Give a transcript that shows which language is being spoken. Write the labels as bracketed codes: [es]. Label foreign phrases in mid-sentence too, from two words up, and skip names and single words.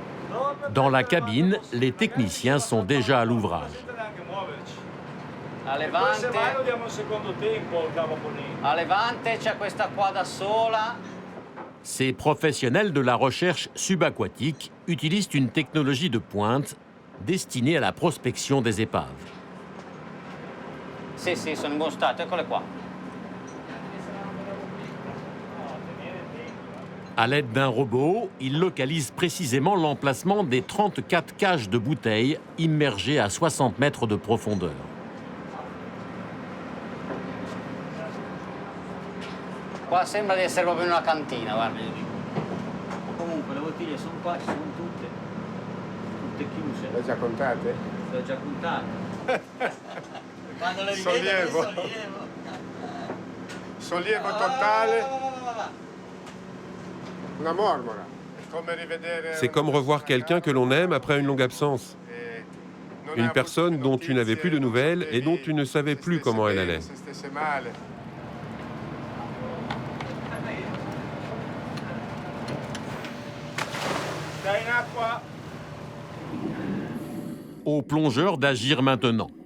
[fr] Dans la cabine, les techniciens sont déjà à l'ouvrage. [it] A levante c'è questa qua da sola. [fr] Ces professionnels de la recherche subaquatique utilisent une technologie de pointe destinée à la prospection des épaves. [it] Sì, sono in buon stato, eccole qua. [fr] À l'aide d'un robot, ils localisent précisément l'emplacement des 34 cages de bouteilles immergées à 60 mètres de profondeur. [it] Qua sembra di essere proprio in una cantina, guarda. Comunque le bottiglie sono qua, ci sono tutte chiuse. Le hai già contate? Le ho già contate. Quando le Sollievo. Sollievo totale. Una mormora. [fr] C'est comme revoir quelqu'un que l'on aime après une longue absence. Une personne dont tu n'avais plus de nouvelles et dont tu ne savais plus comment elle allait. Aux plongeurs d'agir maintenant.